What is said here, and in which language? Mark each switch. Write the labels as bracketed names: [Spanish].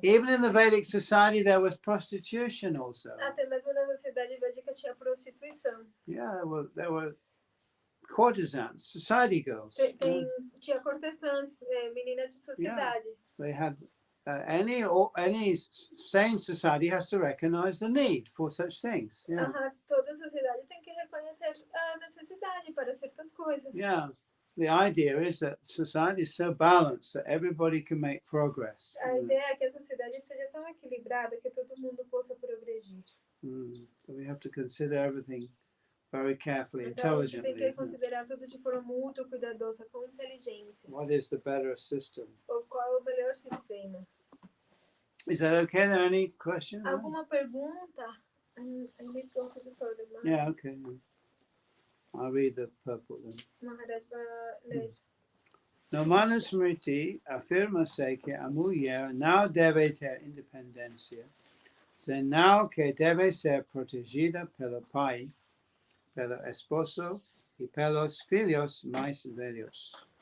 [English] Even in the Vedic society there was prostitution also. [Portuguese] Até mesmo na sociedade védica tinha prostituição. [English] Yeah, there were courtesans, society girls. [Portuguese] Tinha cortesãs, meninas de sociedade. [English] They had any sane society has to recognize the need for such things. [Portuguese] Toda sociedade tem que reconhecer a necessidade para certas coisas. [English] Yeah. The idea is that society is so balanced that everybody can make progress. [Portuguese] A ideia é que a sociedade esteja tão equilibrada que todo mundo possa progredir. [English] So we have to consider everything very carefully, [Portuguese] então, [English] intelligently. [Portuguese] Tem que considerar tudo de forma muito cuidadosa, com inteligência. [English] What is the better system? [Portuguese] Ou qual é o melhor sistema? [English] Is that okay? Are there any questions? [Portuguese] Alguma pergunta? [English] I need to go to the toilet. Yeah, okay. I'll read the purple then. [Portuguese] Maharaj vai ler. No Manusmriti afirma-se que a mulher não deve ter independência, senão que deve ser protegida pelo pai, pelo esposo e pelos filhos mais velhos.